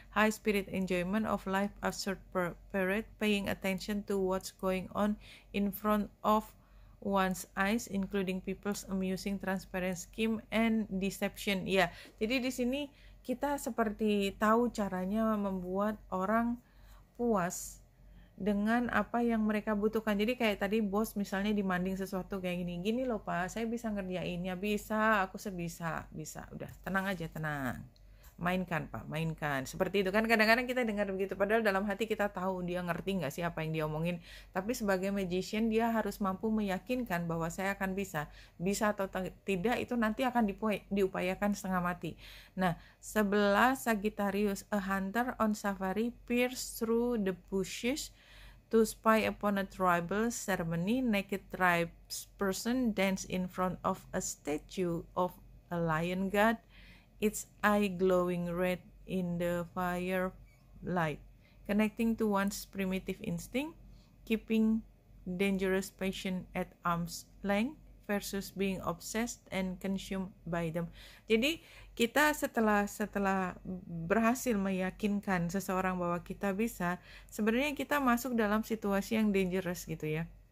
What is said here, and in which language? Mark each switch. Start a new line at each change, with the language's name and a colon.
English: High spirit enjoyment of life absurd parade, paying attention to what's going on in front of one's eyes, including people's amusing transparent scheme and deception.
Indonesian: Ya, jadi di sini kita seperti tahu caranya membuat orang puas dengan apa yang mereka butuhkan. Jadi kayak tadi bos misalnya demanding sesuatu kayak gini loh Pak, saya bisa ngerjain ya, bisa, aku bisa, udah tenang aja, tenang, mainkan Pak, mainkan, seperti itu kan. Kadang-kadang kita dengar begitu, padahal dalam hati kita tahu dia ngerti nggak sih apa yang dia omongin. Tapi sebagai magician dia harus mampu meyakinkan bahwa saya akan bisa atau tidak itu nanti akan diupayakan setengah mati.
English: Nah, 11 Sagittarius, a hunter on safari peers through the bushes to spy upon a tribal ceremony. Naked tribesperson dance in front of a statue of a lion god, its eye glowing red in the firelight, connecting to one's primitive instinct, keeping dangerous passion at arm's length versus being obsessed and consumed by them.
Indonesian: Jadi kita setelah berhasil meyakinkan seseorang bahwa kita bisa, sebenarnya kita masuk dalam situasi yang dangerous gitu ya.